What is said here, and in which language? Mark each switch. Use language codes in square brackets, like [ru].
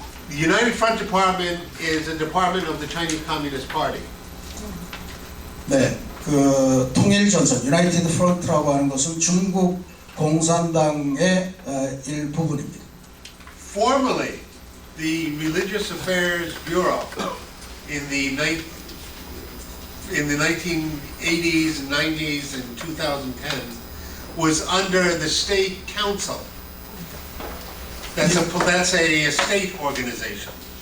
[en] The United Front Department is a department of the Chinese Communist Party. [ko] 네, 그 통일전선, 유나이티드 프론트라고 하는 것은 중국 공산당의 일부분입니다. [en] Formerly, the Religious Affairs Bureau in the 1980s, 90s, and 2010 was under the State Council. That's a state organization.